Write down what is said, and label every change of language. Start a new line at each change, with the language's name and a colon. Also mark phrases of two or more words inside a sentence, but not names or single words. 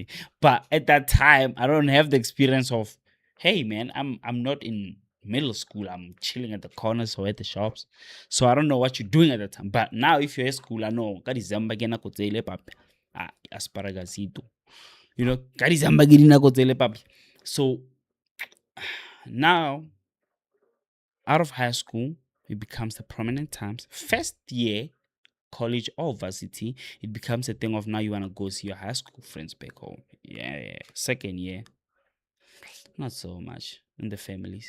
English: But at that time, I don't have the experience of, hey man, I'm not in middle school. I'm chilling at the corners or at the shops. So I don't know what you're doing at the time. But now if you're at school, I know December asparagasito. You know,
Tswana: ka December ke dinako tse le papi.
English: So now, out of high school, it becomes the prominent times. First year, college or varsity, it becomes a thing of now you want to go see your high school friends back home. Yeah. Second year, not so much in the families.